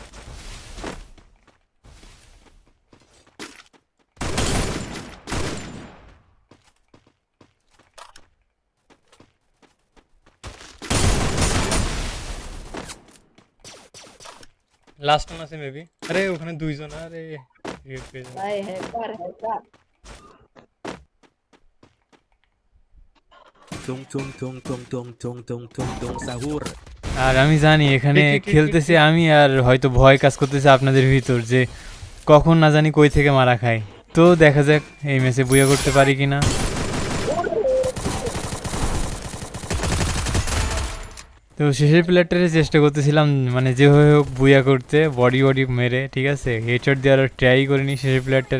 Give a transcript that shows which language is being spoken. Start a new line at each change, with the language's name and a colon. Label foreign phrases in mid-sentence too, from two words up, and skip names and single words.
English: last one
Bangla: আছে মেবি, আরে ওখানে দুইজন, আরে রিভিউ পেয়ে যাবে। ভাই হ্যাকার হ্যাকার Tung tung tung tung tung tung tung tung tung sahur. আর আমি জানি এখানে খেলতেছি আমি, আর হয়তো ভয় কাজ করতেছে আপনাদের ভিতর যে কখন না জানি কই থেকে মারা খাই। তো দেখা যাক এই ম্যাচে বুয়া করতে পারি কিনা। তো শেষের প্লেয়ারটারে চেষ্টা করতেছিলাম মানে যেভাবে হোক বুয়া করতে,
English: body body
Bangla: মেরে, ঠিক আছে, হেডশট দেওয়ার ট্রাই করিনি শেষের প্লেয়ারটারে।